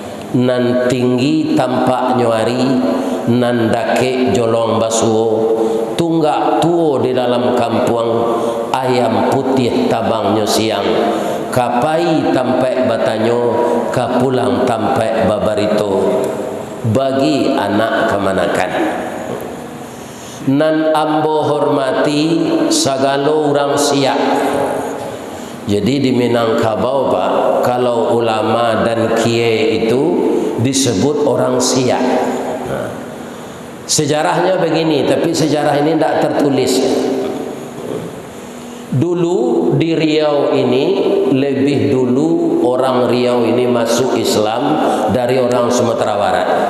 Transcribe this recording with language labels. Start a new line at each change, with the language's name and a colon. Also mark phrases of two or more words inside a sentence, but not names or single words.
Minangkabau: nan tinggi tampak nyuari, nan dake jolong basuo, tunggak tuo di dalam kampung, ayam putih tabangnya siang, kapai tampai batanyo, kapulang tampai babarito, bagi anak kemanakan. Nan ambo hormati sagalo orang siak.
Indonesian: Jadi di Minangkabau Pak, kalau ulama dan kiai itu disebut orang siak. Nah, sejarahnya begini, tapi sejarah ini tidak tertulis. Dulu di Riau ini, lebih dulu orang Riau ini masuk Islam dari orang Sumatera Barat.